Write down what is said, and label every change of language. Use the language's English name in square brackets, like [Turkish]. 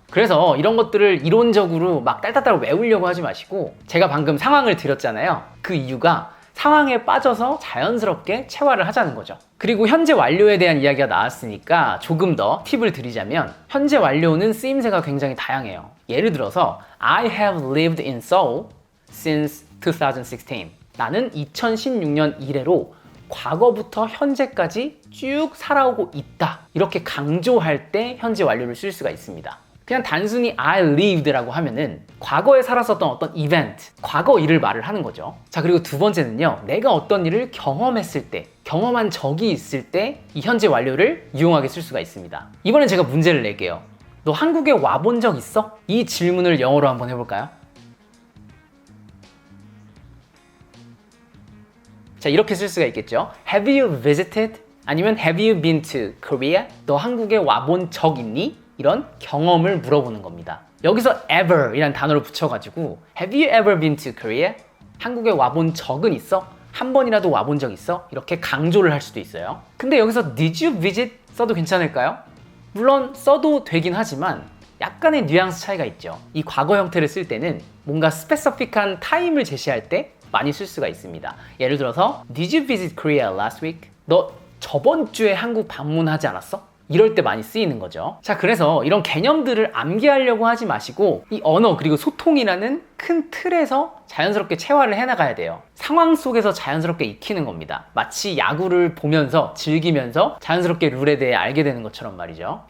[Korean] 그래서 이런 것들을 이론적으로 막 딸딸딸 외우려고 하지 마시고, 제가 방금 상황을 드렸잖아요. 그 이유가 상황에 빠져서 자연스럽게 체화를 하자는 거죠. 그리고 현재 완료에 대한 이야기가 나왔으니까 조금 더 팁을 드리자면, 현재 완료는 쓰임새가 굉장히 다양해요. 예를 들어서 [English] I have lived in Seoul since 2016. [Korean] 나는 2016년 이래로 과거부터 현재까지 쭉 살아오고 있다. 이렇게 강조할 때 현재 완료를 쓸 수가 있습니다. 그냥 단순히 [English] I lived [Korean] 라고 하면은 과거에 살았었던 어떤 이벤트, 과거 일을 말을 하는 거죠. 자, 그리고 두 번째는요, 내가 어떤 일을 경험했을 때, 경험한 적이 있을 때 이 현재 완료를 유용하게 쓸 수가 있습니다. 이번엔 제가 문제를 낼게요. 너 한국에 와본 적 있어? 이 질문을 영어로 한번 해볼까요? 자, 이렇게 쓸 수가 있겠죠. [English] Have you visited? [Korean] 아니면 [English] Have you been to Korea? [Korean] 너 한국에 와본 적 있니? 이런 경험을 물어보는 겁니다. 여기서 ever 이란 단어를 붙여가지고 [English] Have you ever been to Korea? [Korean] 한국에 와본 적은 있어? 한 번이라도 와본 적 있어? 이렇게 강조를 할 수도 있어요. 근데 여기서 [English] Did you visit? [Korean] 써도 괜찮을까요? 물론 써도 되긴 하지만 약간의 뉘앙스 차이가 있죠. 이 과거 형태를 쓸 때는 뭔가 스페시픽한 타임을 제시할 때 많이 쓸 수가 있습니다. 예를 들어서 [English] Did you visit Korea last week? [Korean] 너 저번 주에 한국 방문하지 않았어? 이럴 때 많이 쓰이는 거죠. 자, 그래서 이런 개념들을 암기하려고 하지 마시고 이 언어 그리고 소통이라는 큰 틀에서 자연스럽게 체화를 해나가야 돼요. 상황 속에서 자연스럽게 익히는 겁니다. 마치 야구를 보면서 즐기면서 자연스럽게 룰에 대해 알게 되는 것처럼 말이죠.